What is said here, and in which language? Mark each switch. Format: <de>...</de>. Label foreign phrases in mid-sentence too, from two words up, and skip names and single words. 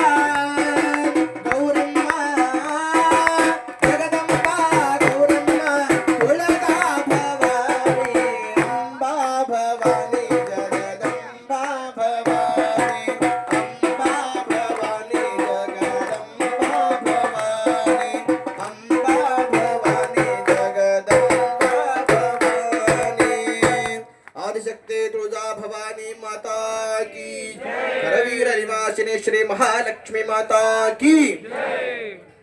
<kn>ಗೌರಮ್ಮ ಜಗದಂಬಾ ಗೌರಮ್ಮ ಕುಲದ ಭವಾನಿ ಅಂಬಾ ಭವಾನಿ ಜಗದಂಬಾ ಭವಾನಿ ಅಂಬಾ ಭವಾನಿ ಜಗದಂಬಾ ಭವಾನಿ ಅಂಬಾ ಭವಾನಿ ಜಗದಂಬಾ ಭವಾನಿ</kn> <mr>आदिशक्ति तुळजा भवानी माता की</mr> <kn>करवीर निवासिनी श्री महालक्ष्मी माता की</kn>